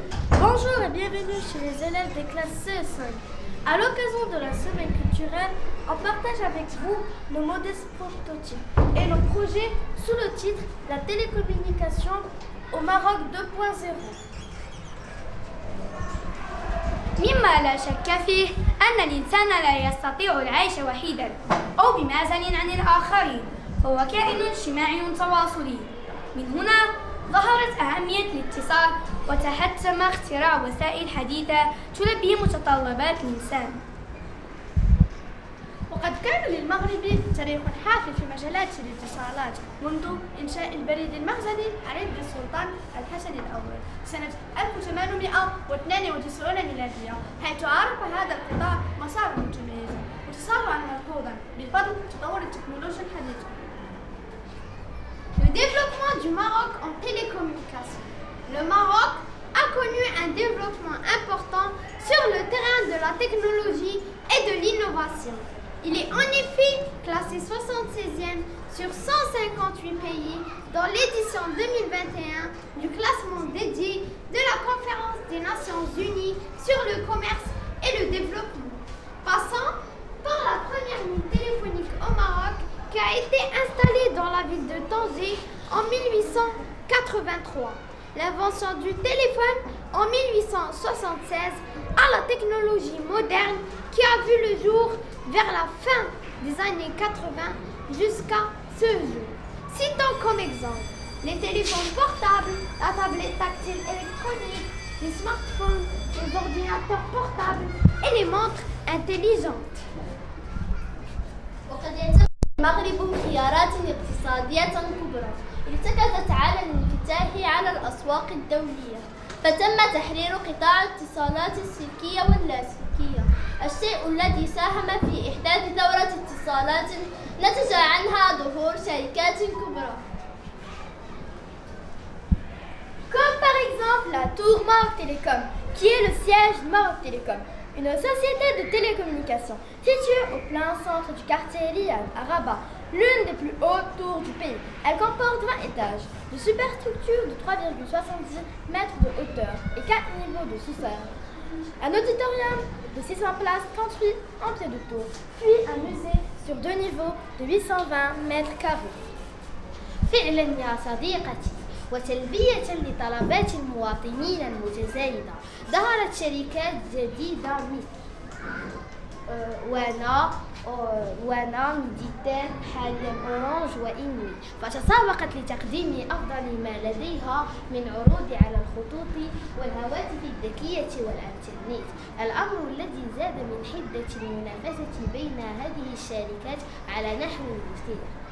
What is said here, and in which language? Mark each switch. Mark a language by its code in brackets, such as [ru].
[fr] Bonjour et bienvenue chez les élèves des classes CE5. À l'occasion de la semaine culturelle, on partage avec vous nos modestes prototypes et nos projets sous le titre La télécommunication au Maroc 2.0. [ar] مما لا شك فيه أن الإنسان لا يستطيع العيش وحيدا أو بمعزل عن الآخرين، فهو كائن اجتماعي تواصلي. من هنا ظهرت أهمية الاتصال وتحتم اختراع وسائل حديثة تلبي متطلبات الإنسان. وقد كان للمغرب تاريخ حافل في مجالات الاتصالات منذ إنشاء البريد المخزني على يد السلطان الحسن الأول سنة 1892 ميلادية، حيث عرف هذا القطاع مسارا متميزا وتسارعا ملحوظا بفضل تطور التكنولوجيا الحديثة. [fr] Le développement du Maroc en télécommunications. Le Maroc a connu un développement important sur le terrain de la technologie et de l'innovation. Il est en effet classé 76e sur 158 pays dans l'édition 2021 du classement dédié de la Conférence des Nations Unies sur le commerce et le développement, passant par la première ligne téléphonique au Maroc qui a été installée dans la ville de Tanger en 1883. L'invention du téléphone en 1876 à la technologie moderne qui a vu le jour vers la fin des années 80 jusqu'à ce jour. Citons comme exemple les téléphones portables, la tablette tactile électronique, les smartphones, les ordinateurs portables et les montres intelligentes. [ar] المغرب خيارات اقتصادية كبرى ارتكزت على الانفتاح على الأسواق الدولية، فتم تحرير قطاع الاتصالات السلكية واللاسلكية، الشيء الذي ساهم في إحداث ثورة اتصالات نتج عنها ظهور شركات كبرى. [fr] Comme par exemple la Tour Maroc Télécom, qui est le siège de Maroc Télécom, une société de télécommunications située au plein centre du quartier Riyad à Rabat, l'une des plus hautes tours du pays. Elle comporte 20 étages, de superstructures de 3,70 mètres de hauteur et 4 niveaux de sous-sol. Un auditorium de 600 places construit en pied de tour, puis un musée sur 2 niveaux de 820 mètres carrés. [ar] فعلا يا صديقتي، وتلبية لطلبات المواطنين المتزايدة. ظهرت شركات جديدة مثل وانا ميديتير حاليا اورانج وانوي، فتسابقت لتقديم افضل ما لديها من عروض على الخطوط والهواتف الذكية والانترنت، الامر الذي زاد من حدة المنافسة بين هذه الشركات على نحو مثير.